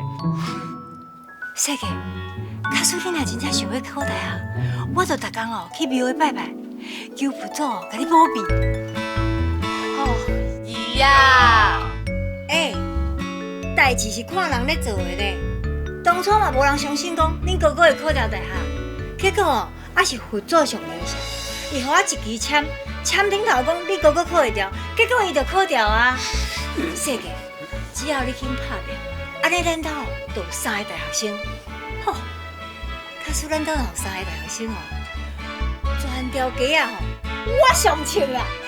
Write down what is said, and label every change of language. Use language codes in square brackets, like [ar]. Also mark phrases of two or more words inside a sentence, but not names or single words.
[nan] 说个，假使你若真正想要考大学，我就逐工哦去庙会拜拜，求佛祖甲你保庇。哦，姨呀，代志是看人咧做的咧。当初嘛无人相信讲恁哥哥会考到大学，结果哦，还是佛祖上灵下，伊互我一支签顶头讲你哥哥考会掉，结果伊就考掉啊。说个，只要你肯拍拼，安尼咱兜就有3个大学生。吼，假使咱兜有3个大学生哦，全条街啊吼，我上称啊！